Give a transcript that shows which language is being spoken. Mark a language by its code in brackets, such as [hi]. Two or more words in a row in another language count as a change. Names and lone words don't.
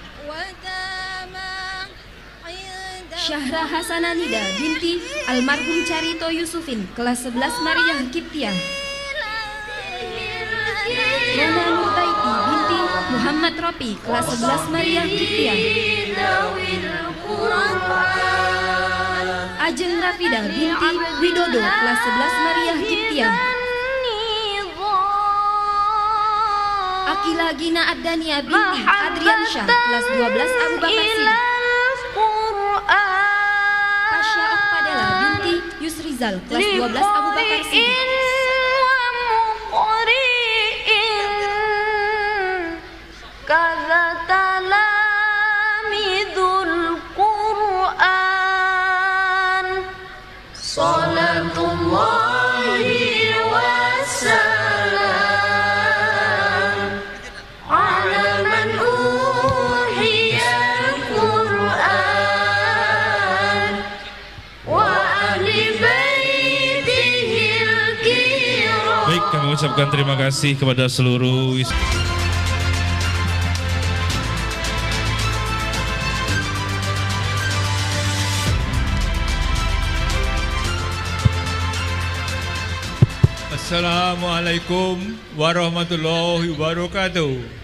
[id] Syahra Hasananida binti almarhum Carito Yusufin kelas 11 Maria Kiptia. Rona Nurtaiti binti Muhammad Ropi kelas 11 Maria Kiptia. Ajeng Rafida binti Widodo kelas 11 Maria Kiptia. Akila Gina Adania binti Adriansyah kelas 12 Abu Bakar Siddiq. Pasha Okpadela binti Yusrizal kelas 12 Abu Bakar Siddiq. [ar] صلاة الله والسلام على من أوحي القرآن و أهل بيته الكرام. [id] Baik, kami ucapkan terima kasih kepada seluruh [ar] السلام عليكم ورحمة الله وبركاته.